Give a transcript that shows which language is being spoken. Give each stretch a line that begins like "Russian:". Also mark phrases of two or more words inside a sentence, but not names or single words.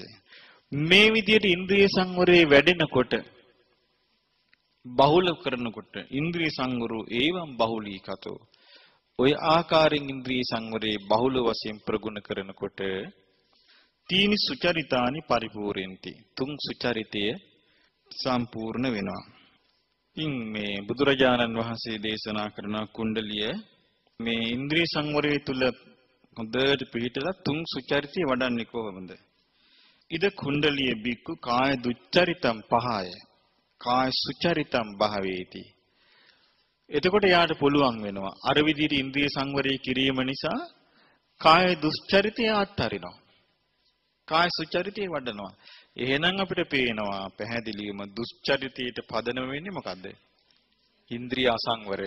Sinhala: මේ විදිහට ඉන්ද්‍රිය සංවරය වැඩෙනකොට බහුල කරනකොට
Pali: ඉන්ද්‍රිය සංවරෝ ඒවම් බහුලීකතෝ
Sinhala: ඔය ආකාරයෙන් ඉන්ද්‍රිය සංවරේ බහුල වශයෙන් ප්‍රගුණ කරනකොට
Pali: තීනි සුචරිතානි පරිපූර්ණති
Sinhala: තුන් සුචරිතය සම්පූර්ණ වෙනවා. ඉන් මේ බුදුරජාණන් වහන්සේ දේශනා කරන කුණ්ඩලිය මේ ඉන්ද්‍රිය සංවරය තුල හොඳට පිළිටලා තුන් සුචරිතය වඩන්නේ කොහොමද?
Pali: ඉද කුණ්ඩලිය බික්කු කාය දුච්චරිතම් පහය කාය සුචරිතම් භාවේති.
Sinhala: එතකොට යාට පුළුවන් වෙනවා අර විදිහට ඉන්ද්‍රිය සංවරය කිරීම නිසා කාය දුස්චරිතය අත්හරිනවා. කාය සුචරිතය වඩනවා. එහෙනම් අපිට පේනවා පැහැදිලිවම දුස්චරිතයට පදනම වෙන්නේ මොකද්ද? ඉන්ද්‍රිය අසංවරය.